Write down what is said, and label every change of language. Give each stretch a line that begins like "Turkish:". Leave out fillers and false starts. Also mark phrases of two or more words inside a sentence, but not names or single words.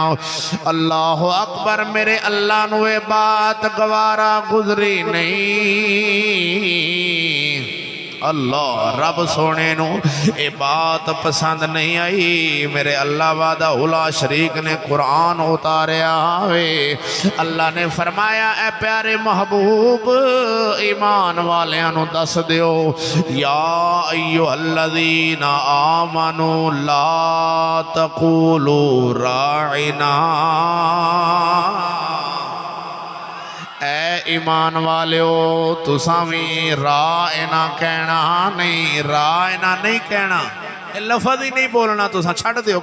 Arabic: الله أكبر,
Punjabi: میرے اللہ نوں یہ بات گوارا گزری نہیں، اللہ رب سوہنے نوں یہ بات پسند نہیں آئی. میرے اللہ
Arabic: وحده لا شريك
Punjabi: نے قرآن اتاریا وے، اللہ نے فرمایا، اے پیارے محبوب ایمان والیاں نوں دس دیو,
Arabic: يا أيها الذين آمنوا لا تقولوا راعنا,
Punjabi: اے ایمان والیو تساں بھی راعنا کہنا نہیں، راعنا نہیں کہنا، لفظ ہی نہیں بولنا، تساں چھڈ دیو.